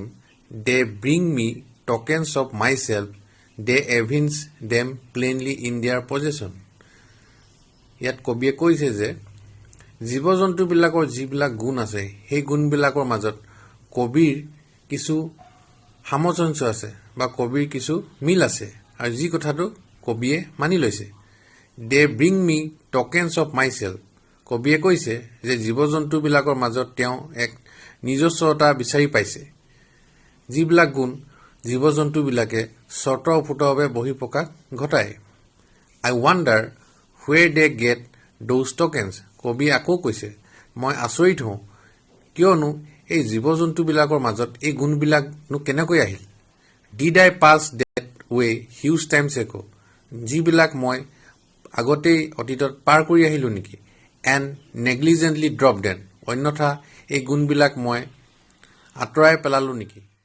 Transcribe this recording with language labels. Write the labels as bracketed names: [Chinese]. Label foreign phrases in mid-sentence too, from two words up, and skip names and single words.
[English] They bring me tokens of myself. They evince them plainly in their possession. [Assamese] ইয়াত কবিয়ে কৈছে যে জীৱ-জন্তুবিলাকৰ যিবিলাক গুণ আছে, সেই গুণবিলাকৰ মাজত কবিৰ কিছু সামঞ্জস্য আছে বা কবিৰ কিছু মিল আছে, আৰু যি কথাটো কবিয়ে মানি লৈছে। [English] They bring me tokens of myself. [Assamese] কবিয়ে কৈছে যে জীৱ-জন্তুবিলাকৰ মাজত তেওঁ এক নিজস্বতা বিচাৰি পাইছে, যিবিলাক গুণ জীৱ-জন্তুবিলাকে স্বতঃস্ফূৰ্তভাৱে বহিঃপ্ৰকাশ ঘটায়। [English] I wonder where they get those tokens. [Assamese] কবি আকৌ কৈছে মই আচৰিত হওঁ কিয়নো এই জীৱ জন্তুবিলাকৰ মাজত এই গুণবিলাকনো কেনেকৈ আহিল [English] did I pass that way huge times ago [Assamese] যিবিলাক মই আগতেই অতীতত পাৰ কৰি আহিলোঁ নেকি [English] and negligently drop them [Assamese] অন্যথা এই গুণবিলাক মই আঁতৰাই পেলালোঁ নেকি